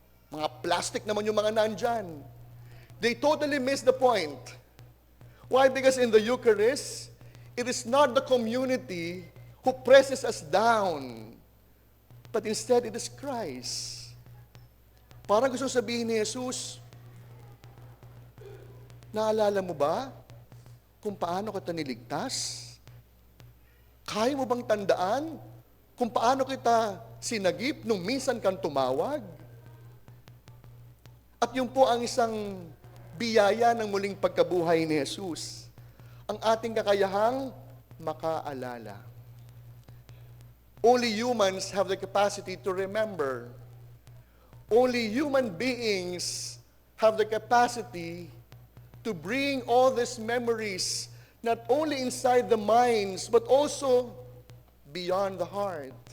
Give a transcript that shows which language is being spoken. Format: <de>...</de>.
<tl>Mga plastic naman yung mga nandyan.</tl> <en>They totally miss the point. Why? Because in the Eucharist, it is not the community who presses us down, but instead it is Christ.</en> <tl>Parang gusto sabihin ni Jesus, naalala mo ba kung paano kita niligtas? Kaya mo bang tandaan kung paano kita sinagip nung minsan kang tumawag? At yun po ang isang biyaya ng muling pagkabuhay ni Jesus. Ang ating kakayahang makaalala.</tl> <en>Only humans have the capacity to remember. Only human beings have the capacity to bring all these memories not only inside the minds but also beyond the heart.</en>